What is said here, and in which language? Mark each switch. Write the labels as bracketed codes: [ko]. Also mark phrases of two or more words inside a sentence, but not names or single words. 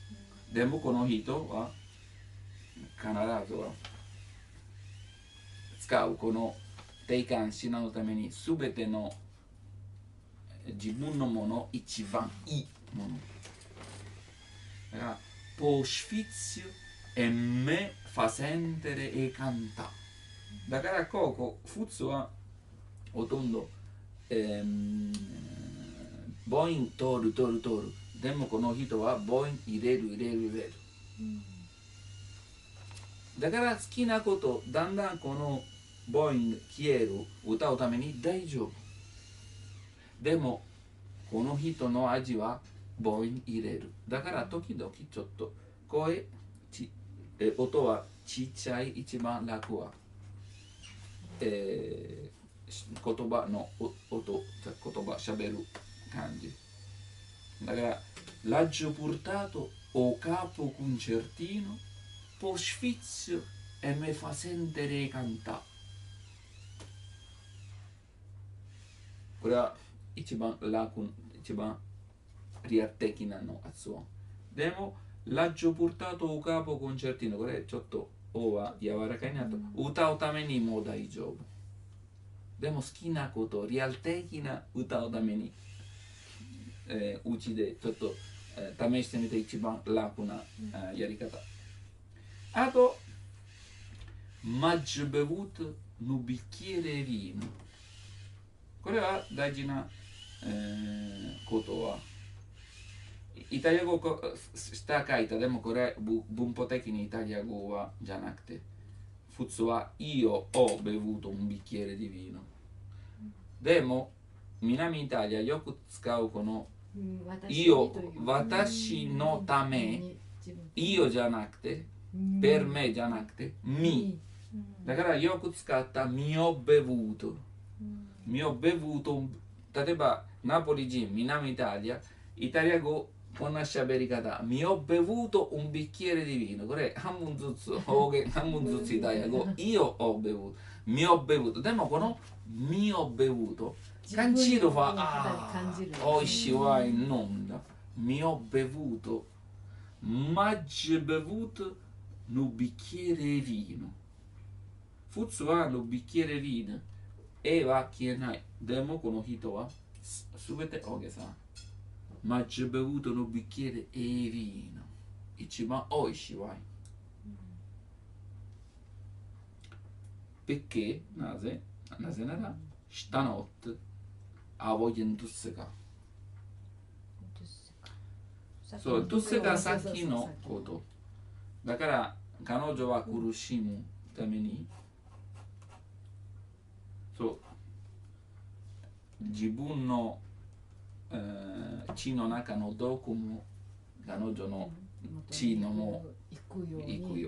[ja] でもこの人は必ずは使うこの定冠詞のために全ての自分のもの一番いいもの。 [nap] だから può sfizio e me fa sentire e canta。 [ja] だからここ普通はほとんど母音通る。でもこの人は母音入れる。だから好きなことだんだんこの母音消える。歌うために大丈夫。でもこの人の味は母音入れる。だから時々ちょっと音はちっちゃい。一番楽は、言葉の音、言葉しゃべる感じ。 [nap] だから l'agio portato o capo concertino po sfizio e me fa sentire cantare。 [ja] これは一番リアル的なの発音。 [nap] でも l'agio portato o capo concertino、 [ja] これちょっとおは柔らかいなと。歌うためにも大丈夫。でも好きなこと、リアル的な歌うために、うちでちょっと、試してみて一番楽な、やり方。 [nap] あと、maggio bevuto un bicchiere vino。 [ja] これは大事な、ことは、 イタリア語下書いた、でもこれ文法的にイタリア語はじゃなくて、普通は [it] io ho bevuto un bicchiere di vino。 [ja] でも南イタリアよく使うこの私のため、ioじゃなくて、 [it] per me [ja] じゃなくて、mi。だからよく使った [nap] mio bevuto。mio bevuto、 [ja] 例えばナポリ人、南イタリア、イタリア語、こんな喋り方、 [nap] mio bevuto un bicchiere di vino。 [ja] これ半分ずつ方言、半分ずつイタリア語、 [it] io ho bevuto、 [nap] mio bevuto。 [ja] でもこの [nap] mio bevuto、 [ja] 感じるは、美味しいワイン飲んだ。 [nap] mio bevuto、 maggi bevuto no bicchiere vino。 [ja] 普通はの [nap] bicchiere vino、 [ja] 絵は消えない。でもこの人はすべて大げさ。 [nap] maggi bevuto no bicchiere vino。 [ja] 一番美味しいワイン。perché、なぜなら、 [nap] stanotte ha voglia in tusseka。 [ja] そう、tussekaさっきのこと。だから彼女は苦しむために、そう自分の、血の中の毒も彼女の血のも行くよ。